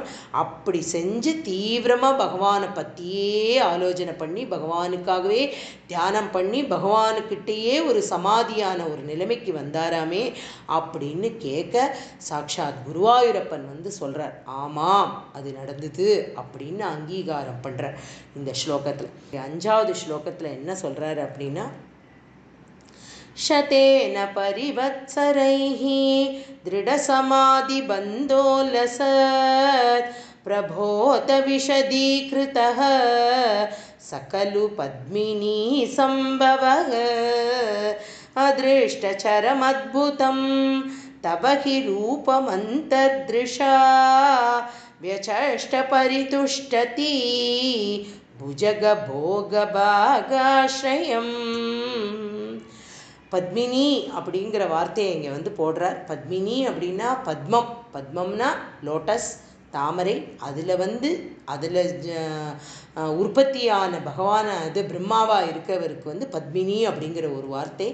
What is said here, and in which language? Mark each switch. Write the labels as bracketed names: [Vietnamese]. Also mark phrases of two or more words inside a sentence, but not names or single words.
[Tamil] அப்படி செஞ்சு தீவிரமாக பகவானை பற்றியே ஆலோசனை பண்ணி பகவானுக்காகவே தியானம் பண்ணி பகவானுக்கிட்டேயே ஒரு சமாதியான ஒரு நிலைமைக்கு வந்தாராமே அப்படின்னு கேட்க சாக்ஷாத் குருவாயூரப்பன் வந்து சொல்கிறார், ஆமாம் அது நடந்தது அப்படின்னு அங்கீகாரம் பண்ணுறார் இந்த ஸ்லோகத்தில். 5வது ஸ்லோகத்தில் என்ன சொல்கிறார் அப்படின்னா, [Sanskrit] शतेन परिवत्सरैः दृढसमाधिबन्धोलसत् प्रभोत विशदीकृतः सकलु पद्मिनी सम्भवः अदृष्टचरमद्भुतं तव हि रूपमन्तर्दृशा व्यचष्टपरितुष्टति भुजगभोगभागाश्रयम्. [Tamil] பத்மினி அப்படிங்கிற வார்த்தையை இங்கே வந்து போடுறார். பத்மினி அப்படின்னா பத்மம், பத்மம்னா லோட்டஸ் தாமரை. அதில் உற்பத்தியான பகவான அது பிரம்மாவாக இருக்கவருக்கு வந்து பத்மினி அப்படிங்கிற ஒரு வார்த்தை.